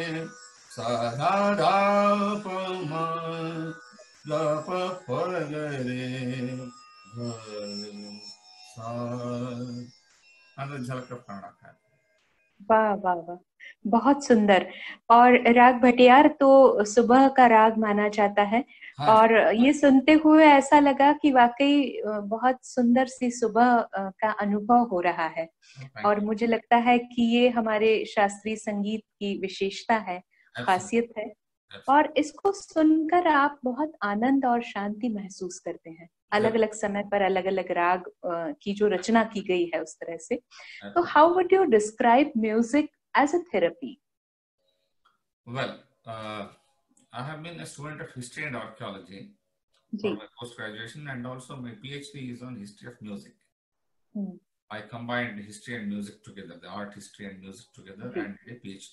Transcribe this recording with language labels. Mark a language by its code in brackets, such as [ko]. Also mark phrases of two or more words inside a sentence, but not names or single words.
[hi] ಸದಾಪಮ ಲಪ ಪಗರೆ झलक प्राणा है। वाह वाह वाह, बहुत सुंदर। और राग भटियार तो सुबह का राग माना जाता है। हाँ। और ये सुनते हुए ऐसा लगा कि वाकई बहुत सुंदर सी सुबह का अनुभव हो रहा है। और मुझे लगता है कि ये हमारे शास्त्रीय संगीत की विशेषता है, खासियत है। और इसको सुनकर आप बहुत आनंद और शांति महसूस करते हैं। अलग अलग समय पर अलग अलग राग की जो रचना की गई है उस तरह से। [en] तो how would you describe music as a therapy? Well, I have been a student of history and archaeology for my post-graduation, and also my PhD is on history of music. I combined history and music together, the art history and music together, and did a PhD.